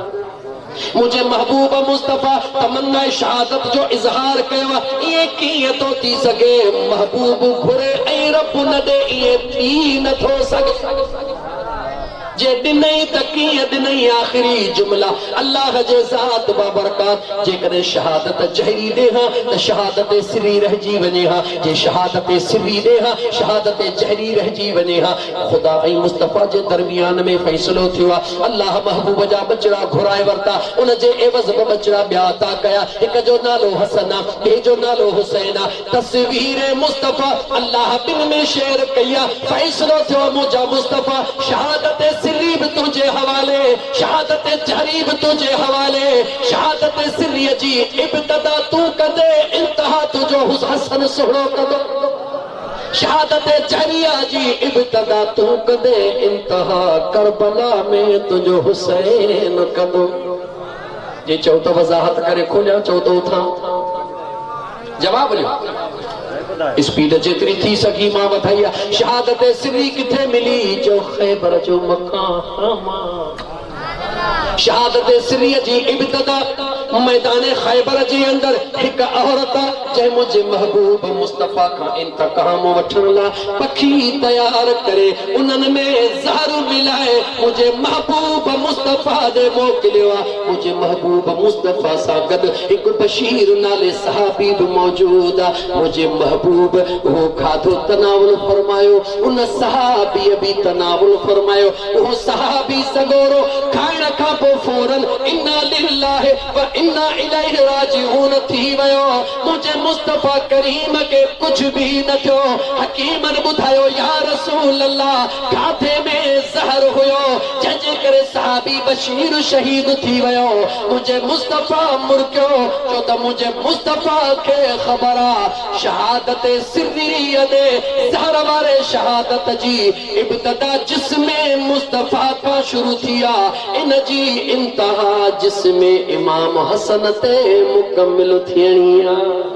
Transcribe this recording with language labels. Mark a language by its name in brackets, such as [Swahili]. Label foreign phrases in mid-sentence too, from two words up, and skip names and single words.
[Sindhi] मुझे महबूब मुस्तफा तमन्ना शहादत जो इजहार कयो, ये कीअं तो थी सके? महबूब घुरे ऐं रब न दे, ये थी न थो सके। जे दिनई तकी दिनई आखिरी जुमला अल्लाह जे ज़ात बाबरकात जेकॾहिं शहादत जहरी दे हां त शहादत सिरी रहजी वञे हां जे शहादत सिरी दे हां शहादत जहरी रहजी वञे हां खुदा ऐं मुस्तफ़ा जे दरमियान में फ़ैसिलो थियो आहे अल्लाह महबूब जा बचड़ा घुराए वरता उन जे एवज़ में बचड़ा ॿिया अता कया हिक जो नालो हसन आहे ॿिए जो नालो हुसैन आहे तस्वीर मुस्तफ़ा अल्लाह बिन में शेर कया फ़ैसिलो थियो मुंहिंजा मुस्तफ़ा शहादत सिरी [Urdu] بھی تجھے حوالے [Sindhi] शहादत जहरी [Urdu] بھی تجھے حوالے [Sindhi] शहादत सिरी जी इब्तदा तू कंदे इंतहा तुझो हसन सुहिणो कंदो शहादत जहरिया जी इब्तदा तू कंदे इंतहा करबला में तुझो हुसैन कंदो जे चओ तो वज़ाहत करे खोलिया चओ तो उठां जवाब ॾियो स्पीड जेतरी थी सकी मां वधाई आहे शहादत सिरी किथे मिली जो ख़ैबर जो मकाम शहादत सिरी जी इब्तदा मैदान खैबर जे अंदर एक औरत जंहिं मुंहिंजे महबूब मुस्तफ़ा खां इंतकाम वठण लाइ पखी तयार करे उन्हनि में ज़हर मिलाए मुंहिंजे महबूब मुस्तफ़ा ॾे मोकिलियो आहे मुंहिंजे महबूब मुस्तफ़ा सां गॾु हिकु बशीर नाले सहाबी बि मौजूद आहे मुंहिंजे महबूब उहो खाधो तनावुल फरमायो उन सहाबीअ बि तनावुल फरमायो उहो सहाबी सगोरो खाइण खां पोइ फौरन [Arabic] إنا لله وإنا إليه [Sindhi] राजिऊन थी वियो मुंहिंजे मुस्तफ़ा करीम [Urdu] کے کچھ بھی [Sindhi] न थियो हकीमन ॿुधायो [Arabic] يا رسول [Sindhi] अल्लाह खाधे में ज़हर हुयो जंहिंजे करे सहाबी बशीर शहीद थी वियो मुंहिंजे मुस्तफ़ा मुर्कियो छो त मुंहिंजे मुस्तफ़ा खे ख़बर आहे शहादत सिरीअ दे ज़हर वारे शहादत जी इब्तदा जिस्म मुस्तफ़ा खां शुरू थी आहे इन जी इंतहा जिस्म इमाम हसन ते मुकम्मिल थियणी आहे